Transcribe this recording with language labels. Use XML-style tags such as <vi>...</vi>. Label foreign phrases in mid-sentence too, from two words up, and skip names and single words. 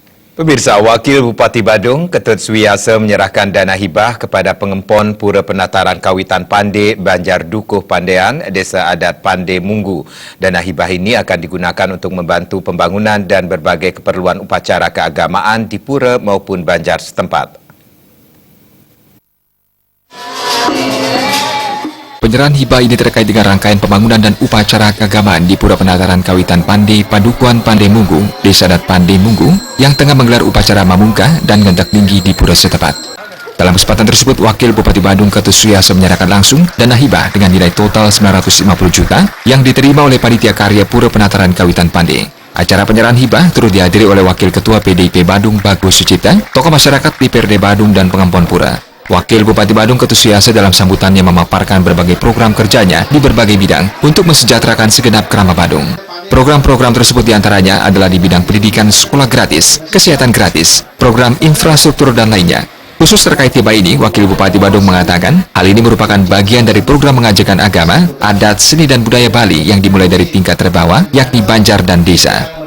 <id>Pemirsa, Wakil Bupati Badung, Ketut Suwiyasa menyerahkan dana hibah kepada pengempon Pura Penataran Kawitan Pande, Banjar Dukuh Pandean, Desa Adat Pande Munggu. Dana hibah ini akan digunakan untuk membantu pembangunan dan berbagai keperluan upacara keagamaan di Pura maupun Banjar setempat. Penyerahan hibah ini terkait dengan rangkaian pembangunan dan upacara keagamaan di Pura Penataran Kawitan Pande, Padukuhan Pande Munggu, Desa Adat Pande Munggu, yang tengah menggelar upacara Mamungka dan Gendak Tinggi di Pura setempat. Dalam kesempatan tersebut, Wakil Bupati Badung Ketut Suwiyasa menyerahkan langsung dana hibah dengan nilai total 950 juta yang diterima oleh Panitia Karya Pura Penataran Kawitan Pande. Acara penyerahan hibah turut dihadiri oleh Wakil Ketua PDIP Badung Bagus Sucipta, tokoh masyarakat DPRD Badung dan pengempon Pura. Wakil Bupati Badung Ketut Suwiyasa dalam sambutannya memaparkan berbagai program kerjanya di berbagai bidang untuk mensejahterakan segenap Kerama Badung. Program-program tersebut diantaranya adalah di bidang pendidikan sekolah gratis, kesehatan gratis, program infrastruktur dan lainnya. Khusus terkait hibah ini, Wakil Bupati Badung mengatakan hal ini merupakan bagian dari program mengajarkan agama, adat, seni dan budaya Bali yang dimulai dari tingkat terbawah, yakni Banjar dan Desa.</id>